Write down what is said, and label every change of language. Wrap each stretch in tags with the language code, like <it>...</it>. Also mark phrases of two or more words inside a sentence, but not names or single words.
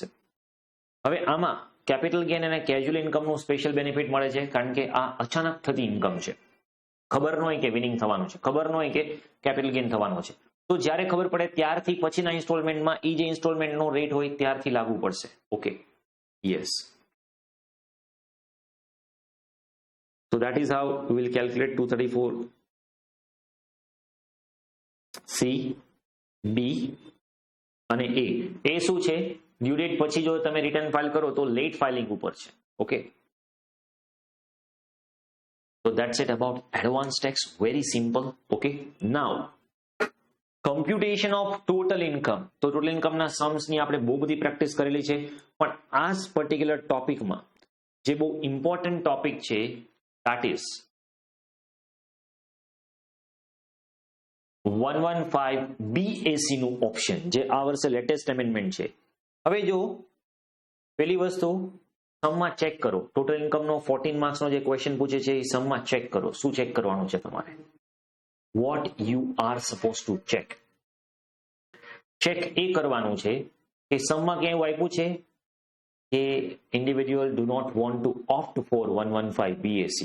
<gu>હવે આમાં</gu> <en>capital gain</en> <gu>અને</gu> <en>casual incomeનું special benefit</en> <gu>મળે છે કારણ કે આ અચાનક થતી ઇન્કમ છે. ખબર ન હોય કે વિનિંગ થવાનું છે, ખબર ન હોય કે</gu> <en>capital gain</en> <gu>થવાનો છે, તો જ્યારે ખબર પડે ત્યારથી પછીના ઇન્સ્ટોલમેન્ટમાં એ જે</gu> <en>installmentનો rate</en> <gu>હોય ત્યારથી લાગુ પડશે.</gu> <en>okay, yes. So that is how we will calculate 234C, B અને A.</en> <gu>એ શું છે?</gu> <en>due date</en> <gu>પછી જો તમે</gu> <en>return file</en> <gu>કરો તો</gu> <en>late filing</en> <gu>ઉપર છે. ઓકે,</gu> <en>so that's it about advance tax. Very simple. Okay, now computation of total income.</en> <gu>તો</gu> <en>total incomeના sumsની</en> <gu>આપણે બહુ બધી પ્રેક્ટિસ કરેલી છે, પણ આ</gu> <en>particular topicમાં</en> <gu>જે બહુ</gu> <en>important topic</en> <gu>છે</gu> <en>that is 115 BAC</en> <gu>નું ઓપ્શન જે આ વર્ષે</gu> <en>latest amendment</en> <gu>છે. હવે જો પહેલી વસ્તુ</gu> <en>sumમાં check</en> <gu>કરો,</gu> <en>total incomeનો</en> <gu>14 માર્ક્સનો જે ક્વેશ્ચન પૂછે છે એ</gu> <en>sumમાં check</en> <gu>કરો. શું ચેક કરવાનું છે તમારે?</gu> <en>what you are suppose to check.</en> <gu>ચેક એ કરવાનું છે કે સમમાં ક્યાંય આપ્યું છે કે</gu> <en>individual do not want to opt for 115 BAC.</en>